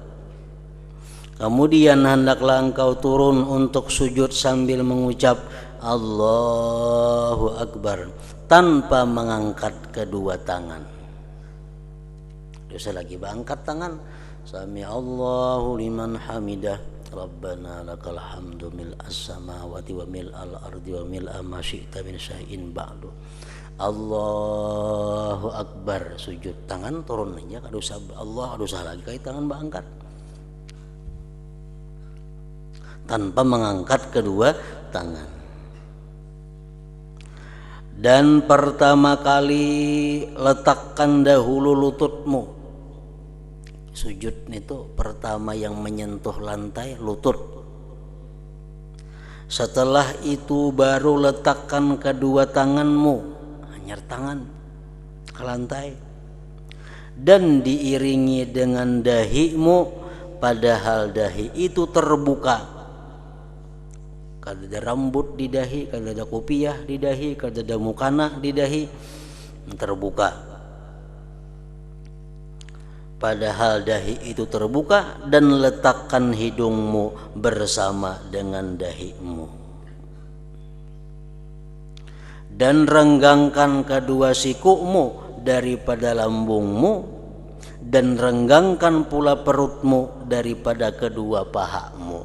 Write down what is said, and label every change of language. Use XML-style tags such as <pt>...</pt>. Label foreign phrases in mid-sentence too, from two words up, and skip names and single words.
<bjn>Kemudian hendaklah engkau turun untuk sujud sambil mengucap</bjn> <ar>الله أكبر</ar> <bjn>tanpa mengangkat kedua tangan. Dosa lagi angkat tangan.</bjn> <ar>سمع الله لمن حمده. ربنا لك الحمد ملء السماوات وملء الأرض وملء ما شئت من شيء بعد. الله أكبر,</ar> <bjn>sujud tangan turun aja kada usah Allah, kada usah lagi kait tangan angkat. Tanpa mengangkat kedua tangan. Dan pertama kali letakkan dahulu lututmu. Sujud itu pertama yang menyentuh lantai lutut. Setelah itu baru letakkan kedua tanganmu, hanyar tangan ke lantai. Dan diiringi dengan dahimu, padahal dahi itu terbuka. Kada ada rambut di dahi, kada ada kopiah di dahi, kada ada mukana di dahi, terbuka. Padahal dahi itu terbuka, dan letakkan hidungmu bersama dengan dahimu. Dan renggangkan kedua sikukmu daripada lambungmu, dan renggangkan pula perutmu daripada kedua pahamu.</bjn>